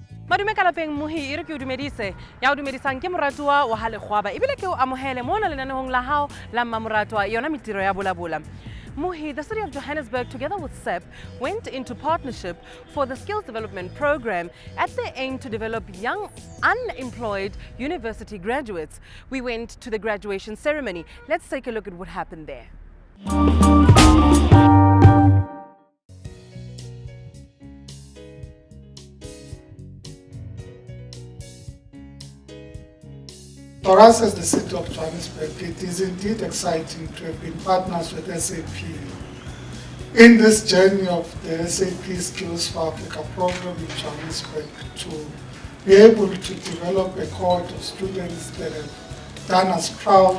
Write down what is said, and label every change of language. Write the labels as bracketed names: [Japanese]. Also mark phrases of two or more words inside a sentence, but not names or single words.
[Southern Sotho] Madume ka lapeng mohi ere ke o dumedise ya o dumedisang ke moratwa wa Halegwaba ebile ke o amohele mona lenanehong la hao la mmamoratwa yona Mintirho ya Vulavula. Muhi, [English] the City of Johannesburg, together with SEP, went into partnership for the Skills Development Program at the aim to develop young unemployed university graduates. We went to the graduation ceremony. Let's take a look at what happened there. For us as the City of Johannesburg, it is indeed exciting to have been partners with SAP in this journey of the SAP Skills for Africa program in Johannesburg to be able to develop a cohort of students that have done us proud.